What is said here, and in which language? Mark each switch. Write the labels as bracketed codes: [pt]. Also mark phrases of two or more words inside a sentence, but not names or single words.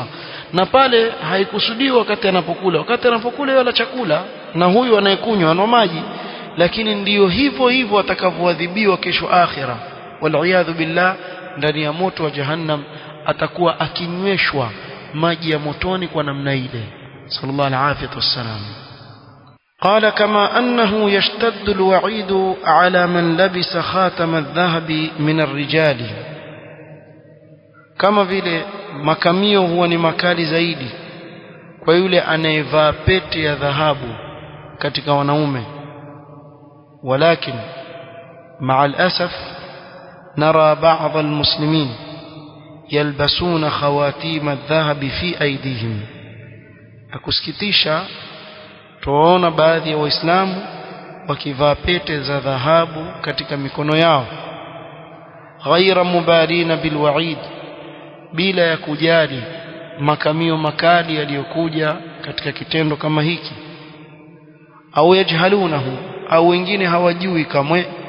[sw] Na pale haikusudiwa wakati anapokula wala chakula, na huyu anayekunywa ana maji, lakini ndiyo hivyo hivyo atakavyoadhibiwa kesho akhira, [ar] والعياذ بالله, [sw] ndani ya moto wa jahannam atakuwa akinyweshwa maji ya motoni kwa namna ile. [ar] صلى الله عليه وسلم. قال كما أنه يشتد الوعيد على من لبس خاتم الذهب من الرجال, [sw] kama vile makamio huwa ni makali zaidi kwa yule anayevaa pete ya dhahabu katika wanaume. [ar] ولكن مع الأسف نرى بعض المسلمين يلبسون خواتيم الذهب في أيديهم. [sw] akusikitisha tuona baadhi ya waislamu wakivaa pete za dhahabu katika mikono yao, [ar] غير مبالين بالوعيد, [sw] bila ya kujali makamio makali yaliyokuja katika kitendo kama hiki, au yajhalunahu, au wengine hawajui kamwe.